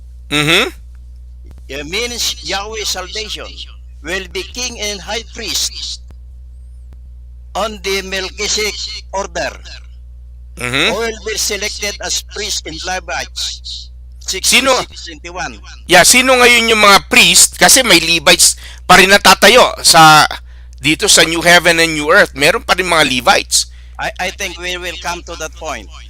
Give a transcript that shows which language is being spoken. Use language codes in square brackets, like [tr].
[en] Mhm. It means Yahweh's salvation will be king and high priest on the Melchizedek order. Mhm. Who will be selected as priest and Levites. [tl] Sino? [en] 66:21. [tl] Yeah, sino ngayon yung mga priest? Kasi may Levites pa rin natatayo sa dito sa New Heaven and New Earth. Meron pa rin mga Levites. [en] I think we will come to that point.